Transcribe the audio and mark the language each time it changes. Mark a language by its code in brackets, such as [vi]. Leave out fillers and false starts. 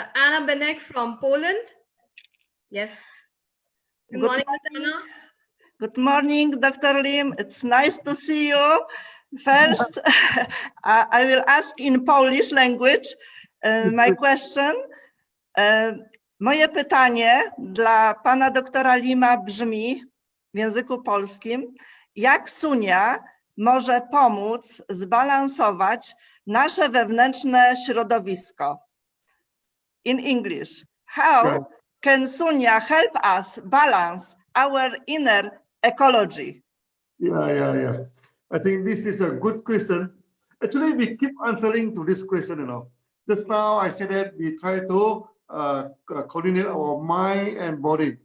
[en] Anna Benek from Poland. Yes. Good morning, Ms. Anna. Good morning, Dr. Lim. It's nice to see you. First, I will ask in Polish language my question. [pl] Moje pytanie dla pana doktora Lima brzmi w języku polskim: jak Sunya może pomóc zbalansować nasze wewnętrzne środowisko? [en] In English, how can Sunya help us balance our inner ecology? Yeah. I think this is a good question. Actually, we keep answering to this question, you know. Just now I said that we try to coordinate our mind and body.